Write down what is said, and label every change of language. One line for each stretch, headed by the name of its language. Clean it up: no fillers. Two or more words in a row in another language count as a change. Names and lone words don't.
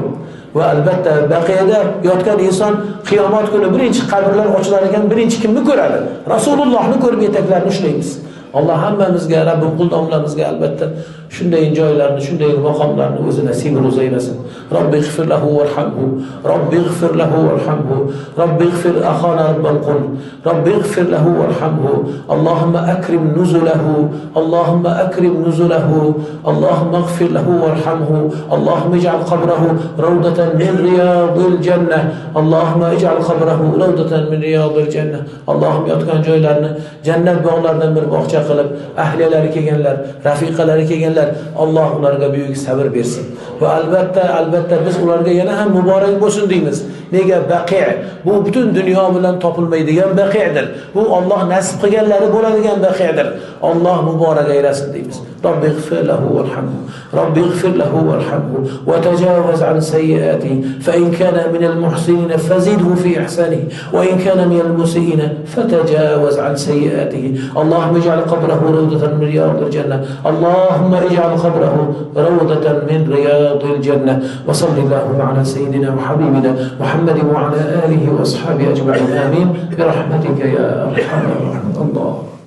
Uzbek: Va albatta Baqiyada yotgan inson qiyomat kuni birinchi qabrlar ochilar ekan, birinchi kimni ko'radi? Rasulullohni ko'rib etaklarini ushlaymiz. Alloh hammamizga, Rabbim qul domlamizga albatta shunday joylarni, shunday maqomlarni o'zi nasib aylasin.
Arabic: رب اغفر له وارحمه، رب اغفر له وارحمه، رب اغفر أخانا rabbal qul، رب اغفر له وارحمه, اللهم أكرم نزله، اللهم أكرم نزله، اللهم اغفر له وارحمه، اللهم اجعل قبره روضة من رياض الجنة، اللهم اجعل قبره روضة من رياض الجنة.
Uzbek: Allohim yotgan joylarni jannat bog'laridan bir bog'cha qilib, ahliyalari kelganlar, rafiqalari kelganlar, Alloh ularga buyuk sabr bersin. Va albatta biz ularga yana ham muborak bo'lsin deymiz. Nega? Baqi' bu butun dunyo bilan topilmaydigan baqi'dir. Bu Alloh nasib qilganlari bo'ladigan baqi'dir. Alloh muborak aylasin deymiz.
Arabic: رب اغفر له وارحمه، رب اغفر له وارحمه وتجاوز عن سيئاته فإن كان من المحسنين فزده في إحسانه وإن كان من المسيئين فتجاوز عن سيئاته. اللهم اجعل قبره روضة من رياض الجنة. اللهم اجعل قبره روضة من رياض الجنة. وصلى الله على سيدنا وحبيبنا محمد وعلى آله وأصحابه أجمعين. Amin. برحمتك يا أرحم الراحمين. Allah